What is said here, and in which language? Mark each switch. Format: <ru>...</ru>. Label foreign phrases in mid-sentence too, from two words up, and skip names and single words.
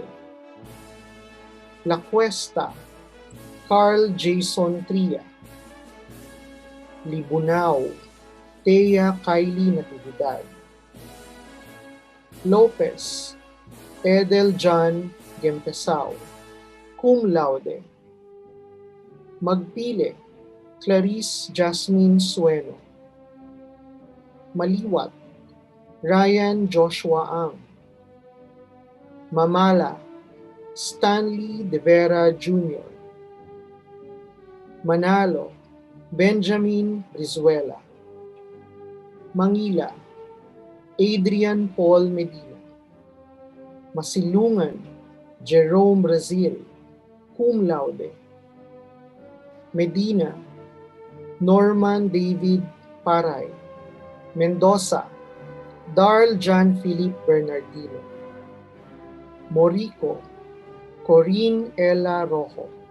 <en>La Cuesta, Carl Jason Tria. Libunao, Thea Kylie Natividad. Lopez, Edel John Gempesao,</en> <la>cum laude.</la> <en>Magpile, Clarice Jasmine Sueno. Maliwat, Ryan Joshua Ang. Mamala, Stanley De Vera Jr. Manalo, Benjamin Brizuela. Mangila, Adrian Paul Medina. Masilungan, Jerome Brazil,</en> <la>cum laude.</la> <en>Medina, Norman David Paray. Mendoza, Darl John Philip Bernardino. Morico, Corinne Ella Rojo.</en>